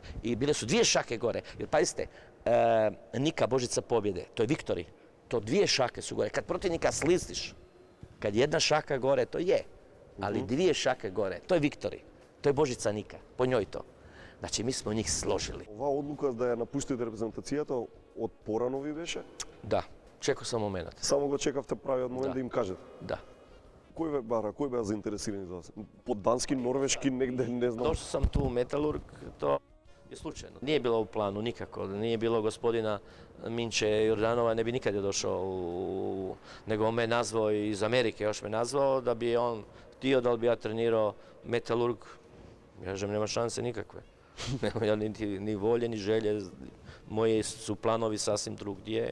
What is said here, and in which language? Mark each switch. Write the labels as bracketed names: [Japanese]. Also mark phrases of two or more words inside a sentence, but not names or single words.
[Croatian] I bile su 2 šake gore. Jer pazite, Nika Božica pobjede, to je Viktori. To 2 šake su gore. Kad protivnika slistiš, kad 1 šaka gore, to je. Ali 2 šake gore, to je Viktori. To je Božica Nika, po njoj to. Znači, mi smo njih složili. [Macedonian] Ова одлука да ја напуштите репрезентацијата од порано ви беше? [Croatian] Да, чекao sam момент. [Macedonian] Само го чекавте правиот момент да им кажете? Да. Кој беа заинтересирани за вас? По дански, норвешки, негде, не знам. [Croatian] Došao sam tu u Metalurg, to je slučajno. Nije bilo u planu nikako, nije bilo gospodina Minče Jordanova, ne bi nikad je došao, nego on me nazvao iz Amerike, još me nazvao da bi on htio da li bi ja trenirao Metalurg. Ja kažem, nema šanse nikakve. Nema ja ni volje, ni želje, moji su planovi sasvim drugdje.